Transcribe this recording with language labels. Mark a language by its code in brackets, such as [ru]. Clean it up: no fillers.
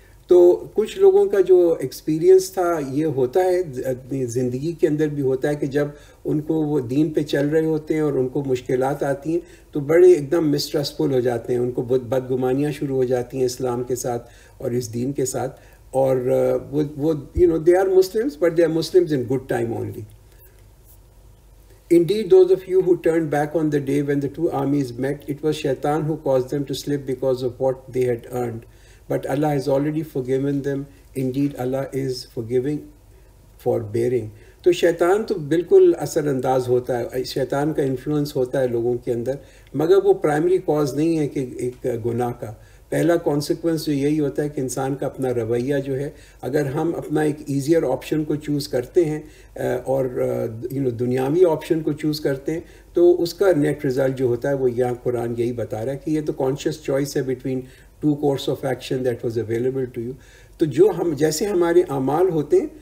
[ur] تو کچھ لوگوں کا جو ایکسپیرینس تھا یہ ہوتا ہے زندگی کے اندر بھی ہوتا ہے کہ جب ان کو وہ دین پہ چل رہے ہوتے ہیں اور ان کو مشکلات آتی ہیں تو بڑے ایک دم مسٹرسفل ہو جاتے ہیں، ان کو بدگمانیاں شروع ہو جاتی ہیں اسلام کے ساتھ اور اس دین کے ساتھ. اور وہ [en] They are Muslims but they are Muslims in good time only. Indeed, those of you who turned back on the day when the two armies met, it was Shaitan who caused them to slip because of what they had earned. But Allah has already forgiven them. Indeed, Allah is forgiving, forbearing. [ur] تو شیطان تو بالکل اثر انداز ہوتا ہے، شیطان کا انفلوئنس ہوتا ہے لوگوں کے اندر، مگر وہ پرائمری کاز نہیں ہے کہ ایک گناہ کا. پہلا کانسیکوینس جو یہی ہوتا ہے کہ انسان کا اپنا رویہ جو ہے، اگر ہم اپنا ایک ایزیئر آپشن کو چوز کرتے ہیں اور دنیاوی آپشن کو چوز کرتے ہیں، تو اس کا نیٹ رزلٹ جو ہوتا ہے وہ یہاں قرآن یہی بتا رہا ہے کہ یہ تو کانشیس چوائس ہے [en] Between two courses of action that was available to you. [ur] تو جو جیسے ہمارے اعمال ہوتے ہیں